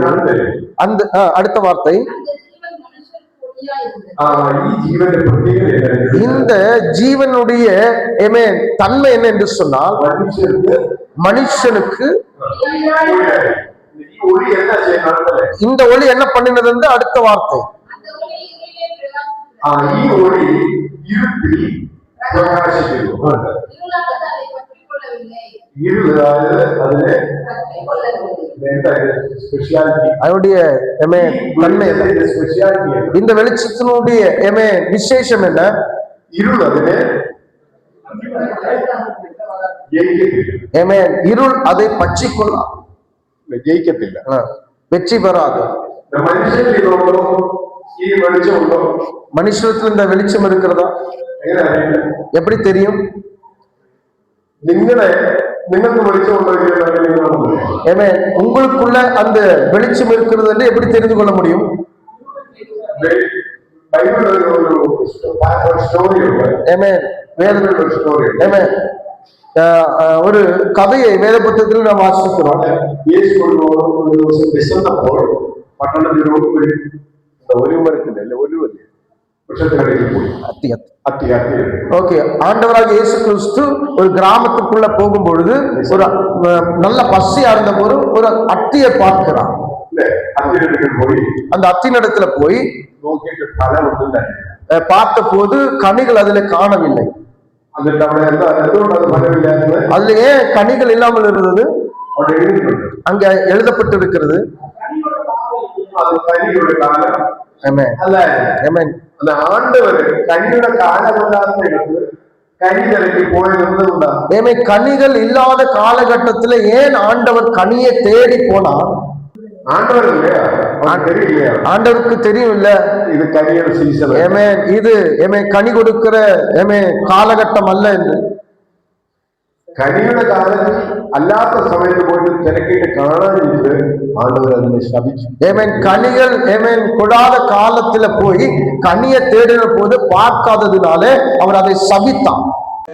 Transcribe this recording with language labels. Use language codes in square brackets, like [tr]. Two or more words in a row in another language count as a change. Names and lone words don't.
[ta] அந்த அடுத்த வார்த்தை, இந்த ஜீவனுடைய தன்மை என்ன என்று சொன்னால் மனுஷனுக்கு இந்த ஒளி என்ன பண்ணினது என்று அடுத்த வார்த்தை. [ml] பிரகாசிക്കുന്നു. [ta] இருளானது அதை பற்றிக் கொள்ளவில்லை. இருள் அதாவது அதிலே பற்றிக் கொள்ளவில்லை. [ml] എന്താ സ്പെഷ്യാലിറ്റി? [ta] அதனுடைய தன்மை என்ன? [ml] സ്പെഷ്യാലിറ്റി [ta] இந்த வெளிச்சத்தினுடைய விசேஷம் என்ன? [ml] ഇരുൾ അതിനെ ജയിക്കത്തില്ല. [ta] இருள் அதை பற்றிக்கொள்ளாது, [ml] ജയിക്കത്തില്ല. [ta] வெற்றி பெறாது. [ml] മനുഷ്യരിൽ ഇതുണ്ടോ? ഈ വെളിച്ചമുണ്ടോ? [ta] மனுஷத்துல இந்த வெளிச்சம் இருக்கிறதா? [ml] എങ്ങനെ അറിയില്ല? [ta] எப்படி தெரியும்? [ml] നിങ്ങൾക്ക് വെളിച്ചമുണ്ടോ? [ta] உங்களுக்குள்ள அந்த வெளிச்சம் இருக்கிறது என்று எப்படி தெரிந்து கொள்ள முடியும்? [ml] ബൈബിളിൽ ഒരു സ്റ്റോറി ഉണ്ട്. വേദത്തിൽ ഒരു സ്റ്റോറി ഉണ്ട്. [ta] ஒரு கதையை வேத புத்தகத்தில் நாம் வாசிக்கிறோம். [ml] യേശു ഒരു ദിവസം വിശന്നപ്പോൾ പട്ടണത്തിൽ ഒരു മരത്തിന്റെ അല്ലെ ഒലുവല്ലേ വൃക്ഷത്തിനടിയിൽ പോയി അത്തി [ta] ஓகே, ஆண்டவராக இயேசு கிறிஸ்து ஒரு கிராமத்துக்குள்ள போகும் பொழுது ஒரு நல்ல பசியா இருந்த போது ஒரு அத்தியை பார்க்கிறான். [ml] അത്തിനടുക്കൽ പോയി [ta] அந்த அத்தினிடத்துல போய் [ml] നോക്കിയിട്ട് ഫലമൊന്നും തന്നെ [ta] பார்த்த போது கனிகள் அதுல காணவில்லை. [ml] എന്നിട്ട് അവിടെ എന്തുകൊണ്ട് അത് ഫലമില്ലാത്തത്? [ta] அதுல ஏன் கனிகள் இல்லாமல் இருந்தது? [ml] അവിടെ എഴുതിയിട്ടുണ്ട്. [ta] அங்க எழுதப்பட்டிருக்கிறது. [ml] അത് കനിയുടെ കാലം അല്ലായിരുന്നു. [ta] அந்த ஆண்டவர் கனிയുടെ காலமில்லாத இடத்துல கனி திறக்கி போயிருந்ததுண்டா? கனிகள் இல்லாத காலகட்டத்துல ஏன் ஆண்டவர் கனியை தேடி போனார்? ஆண்டவர் இல்லையா? தெரியலையா? ஆண்டவருக்கு தெரியும் இல்ல இது கனியோட சீசன். இது கனி கொடுக்கிற காலகட்டம் அல்ல என்று. [ml] കനിയുടെ കാലത്ത് അല്ലാത്ത സമയത്ത് പോയിട്ട് തിരക്കിയിട്ട് കാണാനിട്ട് ആണ്ടവർ അതിനെ ശപിച്ചു. [ta] கனிகள் கொடாத காலத்துல போய் கனியை தேடின போது பார்க்காததுனாலே அவர் அதை சபித்தான்.